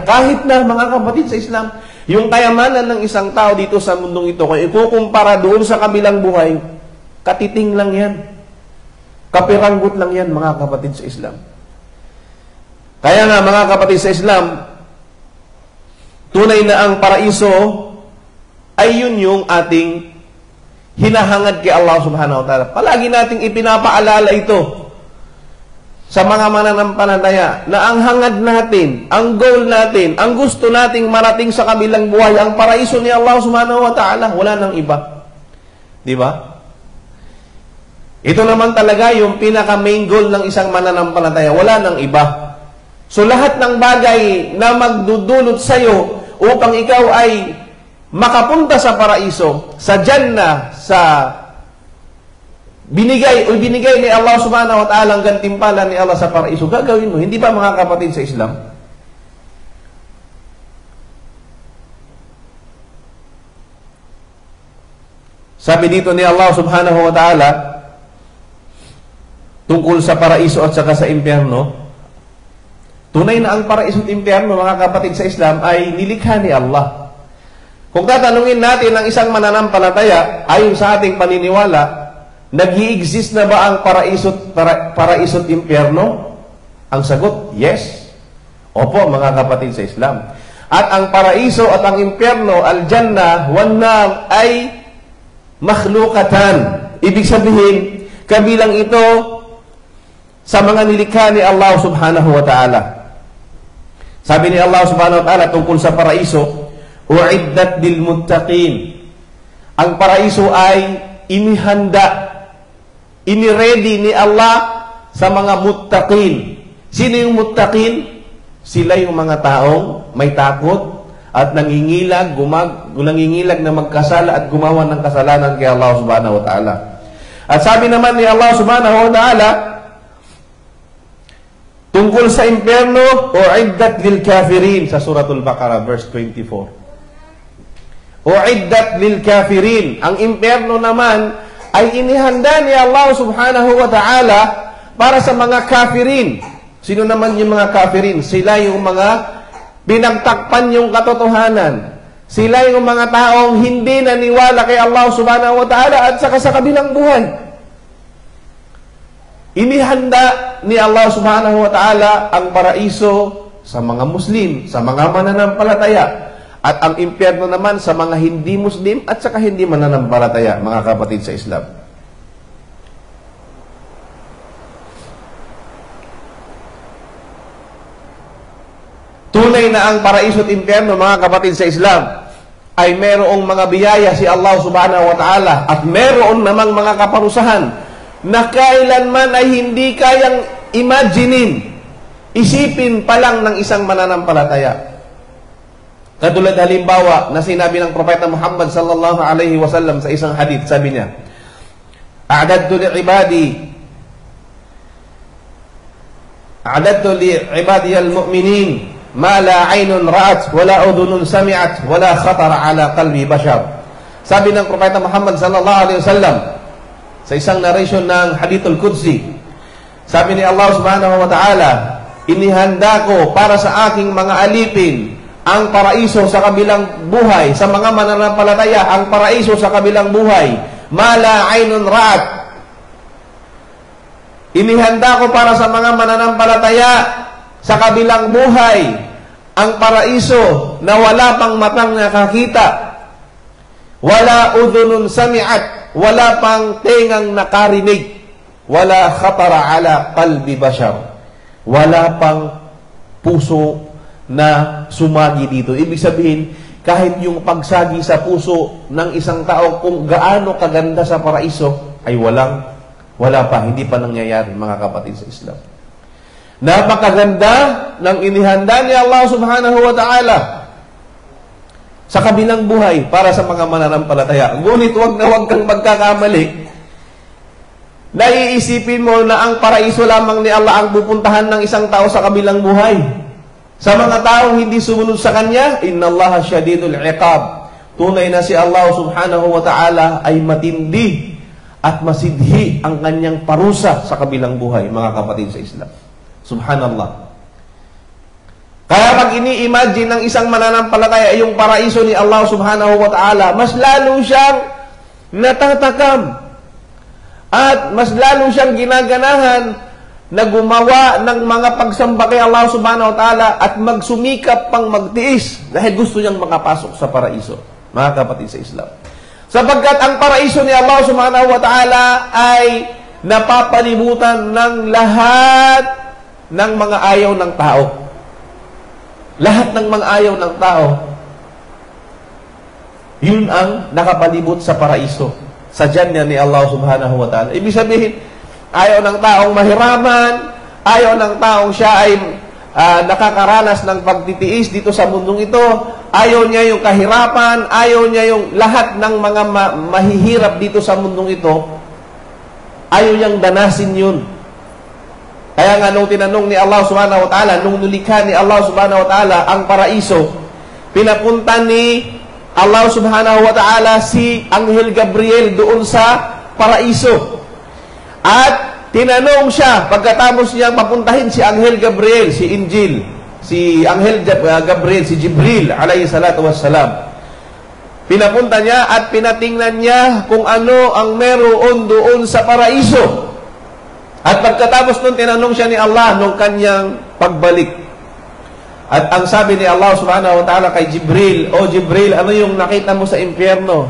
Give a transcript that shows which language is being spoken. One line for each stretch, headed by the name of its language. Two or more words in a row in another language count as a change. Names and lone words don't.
Filipino: Kahit na, mga kapatid sa Islam, yung kayamanan ng isang tao dito sa mundong ito, kung ikukumpara doon sa kabilang buhay, katiting lang yan. Kapiranggot lang yan, mga kapatid sa Islam. Kaya nga, mga kapatid sa Islam, tunay na ang paraiso ay yun yung ating hinahangad kay Allah
Arabic: سبحانه وتعالى.
Filipino: Palagi nating ipinapaalala ito sa mga mananampalataya na ang hangad natin, ang goal natin, ang gusto nating marating sa kabilang buhay, ang paraiso ni Allah
Arabic: سبحانه وتعالى,
Filipino: wala nang iba. Di ba? Ito naman talaga yung pinaka-
English: main goal
Filipino: ng isang mananampalataya, wala nang iba. So lahat ng bagay na magdudulot sa'yo upang ikaw ay makapunta sa paraiso, sa Jannah, sa binigay ni Allah
Arabic: سبحانه وتعالى
Filipino: ang gantimpala ni Allah sa paraiso, gagawin mo. Hindi ba, mga kapatid sa Islam? Sabi dito ni Allah
Arabic: سبحانه وتعالى
Filipino: tungkol sa paraiso at saka sa impyerno, tunay na ang paraiso at impyerno, mga kapatid sa Islam, ay nilikha ni Allah. Kung tatanungin natin ang isang mananampalataya, ayon sa ating paniniwala, nag-i-exist na ba ang paraiso at impyerno? Ang sagot, yes. Opo, mga kapatid sa Islam. At ang paraiso at ang impyerno,
Arabic: الجنة والنار,
Filipino: ay makhlukatan. Ibig sabihin, kabilang ito sa mga nilikha ni Allah
Arabic: سبحانه وتعالى.
Filipino: Sabi ni Allah
Arabic: سبحانه وتعالى
Filipino: tungkol sa paraiso,
Arabic: أعدت للمتقين.
Filipino: Ang paraiso ay inihanda, iniready ni Allah sa mga muttaqin. Sino yung muttaqin? Sila yung mga taong may takot at nangingilag na magkasala at gumawa ng kasalanan kay Allah
Arabic: سبحانه وتعالى.
Filipino: At sabi naman ni Allah
Arabic: سبحانه وتعالى
Filipino: tungkol sa impyerno,
Arabic: أعدت للكافرين, sa suratul Baqarah verse 24. أعدت للكافرين.
Filipino: Ang impyerno naman ay inihanda ni Allah
Arabic: سبحانه وتعالى
Filipino: para sa mga kafirin. Sino naman yung mga kafirin? Sila yung mga pinagtakpan yung katotohanan. Sila yung mga taong hindi naniwala kay Allah
Arabic: سبحانه وتعالى
Filipino: at saka sa kabilang buhay. Inihanda ni Allah
Arabic: سبحانه وتعالى
Filipino: ang paraiso sa mga Muslim, sa mga mananampalataya, at ang impyerno naman sa mga hindi Muslim at saka hindi mananampalataya, mga kapatid sa Islam. Tunay na ang paraiso at impyerno, mga kapatid sa Islam, ay merong mga biyaya si Allah
Arabic: سبحانه وتعالى
Filipino: at meron namang mga kaparusahan na kailanman ay hindi kayang imaginein, isipin pa lang ng isang mananampalataya. Katulad halimbawa na sinabi ng Propeta Muhammad
Arabic: صلى الله عليه وسلم
Filipino: sa isang hadith, sabi niya,
Arabic: أعددت لعبادي المؤمنين ما لا عين رأت ولا أذن سمعت ولا خطر على قلب بشر.
Filipino: Sabi ng Propeta Muhammad
Arabic: صلى الله عليه وسلم
Filipino: sa isang narration ng Hadithul Qudsi, sabi ni Allah
Arabic: سبحانه وتعالى,
Filipino: inihanda ko para sa aking mga alipin ang paraiso sa kabilang buhay, sa mga mananampalataya, ang paraiso sa kabilang buhay,
Arabic: ما لا عين رأت.
Filipino: Inihanda ko para sa mga mananampalataya sa kabilang buhay ang paraiso na wala pang matang nakakita, wala
Arabic: أذن سمعت,
Filipino: wala pang tengang nakarinig, wala
Arabic: خطر على قلب بشر,
Filipino: wala pang puso na sumagi dito. Ibig sabihin, kahit yung pagsagi sa puso ng isang tao kung gaano kaganda sa paraiso, ay wala pa, hindi pa nangyayari, mga kapatid sa Islam. Napakaganda ng inihanda ni Allah
Arabic: سبحانه وتعالى
Filipino: sa kabilang buhay para sa mga mananampalataya. Ngunit wag kang magkakamali. Naiisipin mo na ang paraiso lamang ni Allah ang pupuntahan ng isang tao sa kabilang buhay. Sa mga taong hindi sumunod sa Kanya,
Arabic: إن الله شديد العقاب.
Filipino: Tunay na si Allah
Arabic: سبحانه وتعالى
Filipino: ay matindi at masidhi ang Kanyang parusa sa kabilang buhay, mga kapatid sa Islam. Subhanallah. Kaya pag ini-imagine ng isang mananampalataya yung paraiso ni Allah
Arabic: سبحانه وتعالى,
Filipino: mas lalo siyang natatakam at mas lalo siyang ginaganahan na gumawa ng mga pagsamba kay Allah
Arabic: سبحانه وتعالى
Filipino: at magsumikap pang magtiis dahil gusto niyang makapasok sa paraiso, mga kapatid sa Islam. Sapagkat ang paraiso ni Allah
Arabic: سبحانه وتعالى
Filipino: ay napapalibutan ng lahat ng mga ayaw ng tao. Lahat ng mga ayaw ng tao, yun ang nakapalibot sa paraiso. Sadyan niya ni Allah
Arabic: سبحانه وتعالى.
Filipino: Ibig sabihin, ayaw ng taong mahiraman, ayaw ng taong siya ay nakakaranas ng pagtitiis dito sa mundong ito, ayaw niya yung kahirapan, ayaw niya yung lahat ng mga mahihirap dito sa mundong ito, ayaw niyang danasin yun. Kaya nga nung tinanong ni Allah
Arabic: سبحانه وتعالى,
Filipino: nung nulikha ni Allah
Arabic: سبحانه وتعالى
Filipino: ang paraiso, pinapunta ni Allah
Arabic: سبحانه وتعالى
Filipino: si Anghel Gabriel doon sa paraiso. At tinanong siya, pagkatapos niya papuntahin si Anghel Gabriel, si Injil, si Anghel Gabriel, si Jibril,
Arabic: عليه الصلاة والسلام.
Filipino: Pinapunta niya at pinatingnan niya kung ano ang meron doon sa paraiso. At pagkatapos nun, tinanong siya ni Allah nung kanyang pagbalik. At ang sabi ni Allah
Arabic: سبحانه وتعالى
Filipino: kay Jibril, O Jibril, ano yung nakita mo sa impyerno?